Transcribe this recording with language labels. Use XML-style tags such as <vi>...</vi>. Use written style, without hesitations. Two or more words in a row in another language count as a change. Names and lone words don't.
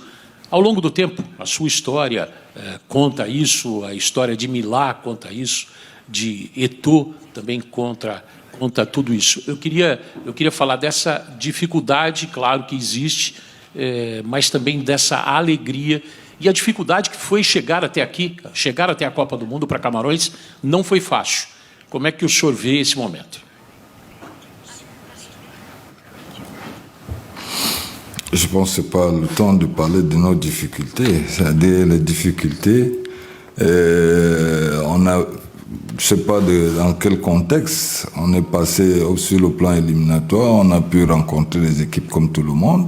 <pt>Ao longo do tempo, a sua história conta isso, a história de Milá conta isso, de Eto'o também conta tudo isso. Eu queria falar dessa dificuldade, claro que existe, mas também dessa alegria e a dificuldade que foi chegar até aqui, chegar até a Copa do Mundo para Camarões, não foi fácil. Como é que o senhor vê esse momento?</pt> <fr>Je pense que ce n'est pas le temps de parler de nos difficultés. C'est-à-dire les difficultés, je ne sais pas dans quel contexte on est passé sur le plan éliminatoire, on a pu rencontrer les équipes comme tout le monde.</fr>